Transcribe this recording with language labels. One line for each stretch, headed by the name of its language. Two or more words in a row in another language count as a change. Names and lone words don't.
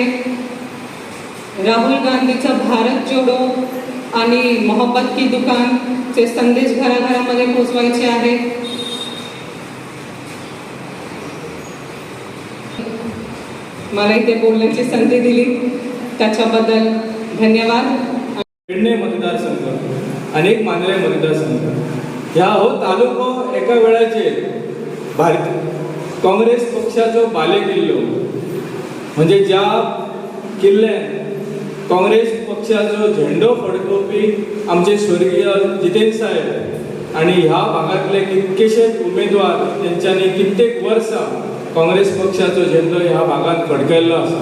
Marathi: राहुल गांधीचा भारत जोडो आणि मोहब्बत की दुकानचे संदेश घराघरामध्ये पोचवायचे आहे. मला इथे बोलण्याची संधी दिली त्याच्याबद्दल धन्यवाद.
Konkani: पेडणे मतदारसंघ अनेक मानले मतदारसंघ ह्या हो तालुको एका वेळाचेर काँग्रेस पक्षाचो बालेकिल्लो म्हणजे ज्या किल्ल्यान काँग्रेस पक्षाचो झेंडो फडकोवपी आमचे स्वर्गीय जितेंद्र साहेब आणि ह्या भागातले कितकेशेच उमेदवार तेंच्यांनी कित्येक वर्सां काँग्रेस पक्षाचो झेंडो ह्या भागात फडकयल्लो आसा.